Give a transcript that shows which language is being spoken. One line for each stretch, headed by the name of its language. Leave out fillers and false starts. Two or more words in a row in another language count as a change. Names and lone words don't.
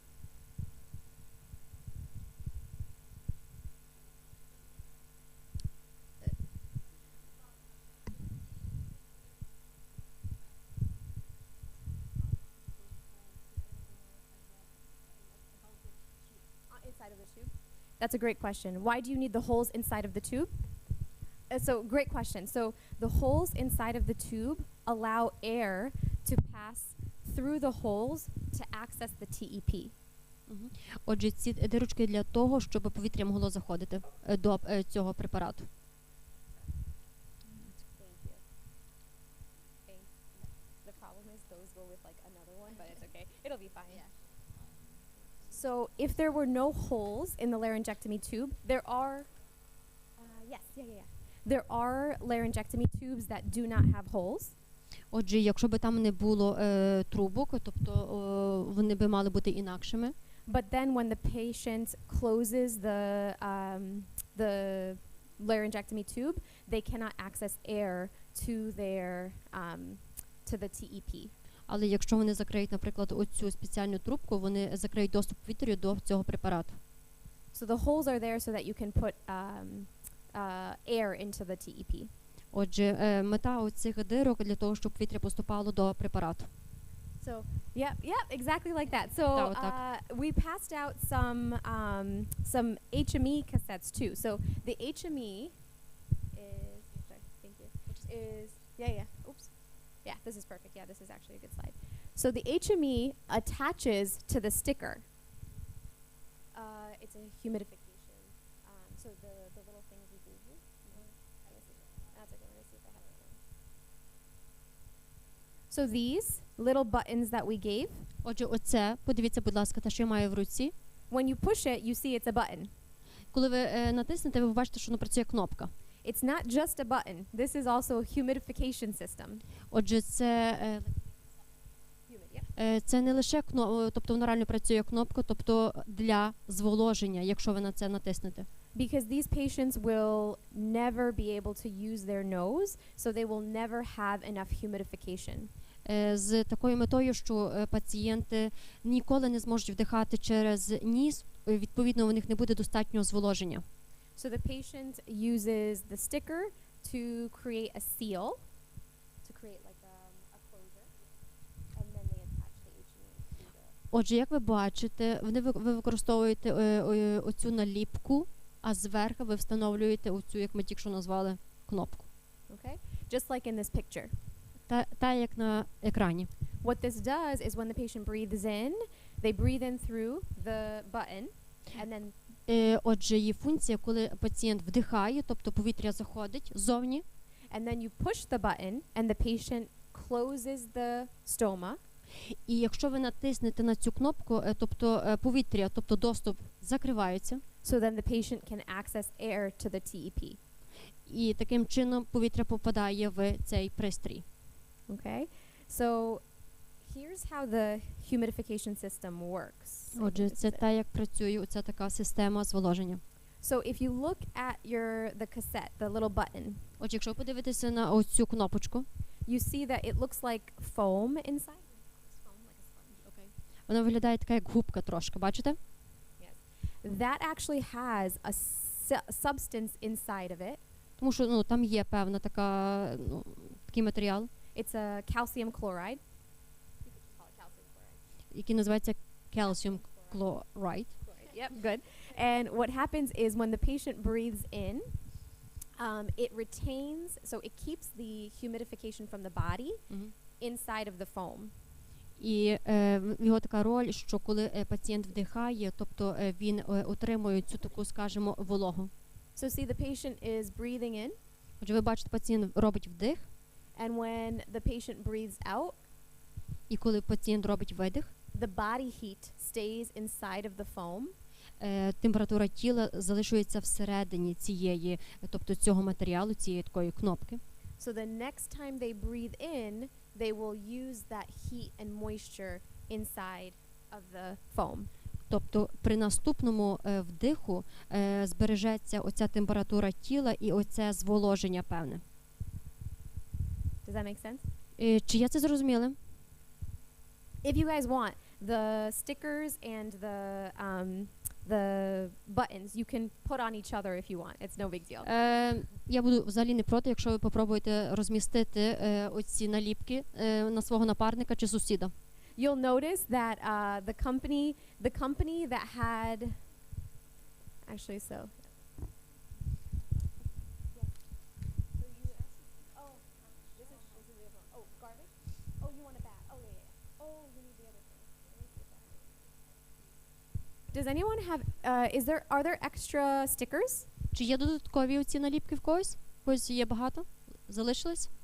English: Inside of the tube? That's a great question. Why do you need the holes inside of the tube? So great question. So the holes inside of the tube allow air to pass through the holes to access the TEP.
Ukrainian: Отже, ці дирочки для того, щоб повітря могло заходити до цього препарату.
English: Thank you. Okay. The problem is those go with like another one, but it's okay. It'll be fine. Yeah. So if there were no holes in the laryngectomy tube, there are, There are laryngectomy tubes that do not have holes.
Ukrainian: Отже, якщо би там не було трубок, тобто вони би мали бути інакшими.
English: But then when the patient closes the laryngectomy tube, they cannot access air to the TEP.
Ukrainian: Але якщо вони закриють, наприклад, оцю спеціальну трубку, вони закриють доступ повітря до цього препарату.
English: So the holes are there so that you can put air into the TEP.
Ukrainian: Отже, мета оцих дирок для того, щоб повітря поступало до препарату.
English: So yeah, exactly like that. So we passed out some HME cassettes too. So the HME is sorry, thank you. Is oops. Yeah, this is perfect. Yeah, this is actually a good slide. So the HME attaches to the sticker. It's a humidification. So the little things we gave you. That's okay. Let me see if I have it. So these little buttons that we gave.
Ukrainian: Отже, оце, подивіться, будь ласка, те, що я маю в руці.
English: When you push it, you see it's a button.
Ukrainian: Коли ви натиснете, ви побачите, що воно працює кнопка.
English: It's not just a button. This is also a humidification system.
Ukrainian: Отже, це не лише тобто воно реально працює кнопка, тобто для зволоження, якщо ви на це натиснете.
English: Because these patients will never be able to use their nose, so they will never have enough humidification.
Ukrainian: З такою метою, що пацієнти ніколи не зможуть вдихати через ніс, відповідно, у них не буде достатньо зволоження.
English: So the patient uses the sticker to create a seal, to create like a closure, and then they attach the HME to the...
Ukrainian: Отже, як ви бачите, ви використовуєте оцю наліпку, а зверху ви встановлюєте оцю, як ми тільки що назвали, кнопку.
English: Okay? Just like in this picture.
Ukrainian: Та як на екрані.
English: What this does is when the patient breathes in, they breathe in through the button, and then
Ukrainian: Отже, її функція, коли пацієнт вдихає, тобто повітря заходить ззовні,
English: and then you push the button and the patient closes the stoma.
Ukrainian: І якщо ви натиснете на цю кнопку, тобто повітря, тобто доступ закривається.
English: So then the patient can access air to the TEP.
Ukrainian: І таким чином повітря попадає в цей пристрій. Okay?
English: So here's how the humidification system works.
Ukrainian: Отже, це те, як працює оця така система зволоження.
English: So if you look at the cassette, the little button.
Ukrainian: Отже, якщо подивитися на оцю кнопочку,
English: you see that it looks like foam inside.
Ukrainian: Вона виглядає така, як губка трошки, бачите?
English: Yes. That actually has a substance inside of it.
Ukrainian: Тому що, там є певна така, такий матеріал.
English: It's a calcium chloride.
Ukrainian: Який називається
English: calcium chloride. Yep, good. And what happens is when the patient breathes in, it retains, so it keeps the humidification from the body inside of the foam.
Ukrainian: І його така роль, що коли пацієнт вдихає, тобто він отримує цю таку, скажімо, вологу.
English: So see, the patient is breathing in.
Ukrainian: Отже, ви бачите, пацієнт робить вдих.
English: And when the patient breathes out,
Ukrainian: і коли пацієнт робить видих,
English: the body heat stays inside of the foam.
Ukrainian: Температура тіла залишується всередині цієї, тобто цього матеріалу, цієї такої кнопки.
English: So the next time they breathe in, they will use that heat and moisture inside of the foam.
Ukrainian: Тобто при наступному вдиху збережеться оця температура тіла і оце зволоження певне.
English: Does that make sense?
Ukrainian: Чи я це зрозуміла?
English: If you guys want the stickers and the buttons, you can put on each other if you want. It's no big deal.
Ukrainian: Я буду взагалі не проти, якщо ви попробуєте розмістити оці наліпки на свого напарника чи сусіда.
English: You'll notice that the company that had actually so. Garbage. Oh, you want a bag. Oh yeah. Oh, you need the other thing. Does anyone have? Are there extra stickers?
Ukrainian: Чи є додаткові оці наліпки в когось? Когось є багато? Залишились?